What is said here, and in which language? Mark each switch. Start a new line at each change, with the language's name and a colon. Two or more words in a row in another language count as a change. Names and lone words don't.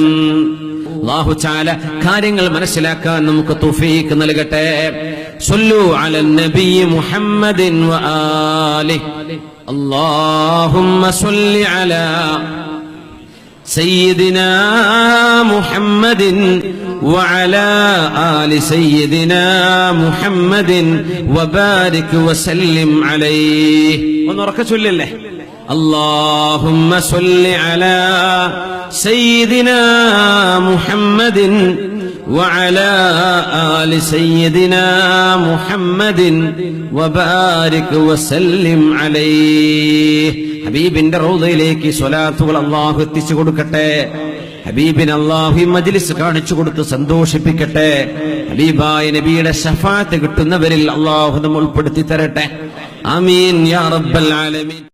Arabic: الله تعالى
Malayalam: കാര്യങ്ങൾ മനസ്സിലാക്കാൻ നമുക്ക് തൗഫീഖ് നൽകട്ടെ.
Arabic: صلوا على النبي محمد وآله. اللهم صل على سيدنا محمد وعلى آل سيدنا محمد وبارك وسلم عليه. ونركز لله. اللهم صل على سيدنا محمد وعلى آل سيدنا محمد وبارك وسلم عليه.
Malayalam: ഹബീബിന്റെ റൗദയിലേക്ക് സ്വലാത്തുകൾ അല്ലാഹു എത്തിച്ചു കൊടുക്കട്ടെ. ഹബീബിന് അല്ലാഹു മജ്ലിസ് കാണിച്ചു കൊടുത്ത് സന്തോഷിപ്പിക്കട്ടെ. ഹബീബായ നബിയുടെ ശഫാഅത്ത് കിട്ടുന്നവരിൽ അല്ലാഹു നമ്മെ ഉൾപ്പെടുത്തി തരട്ടെ.
Arabic: آمين يا رب العالمين.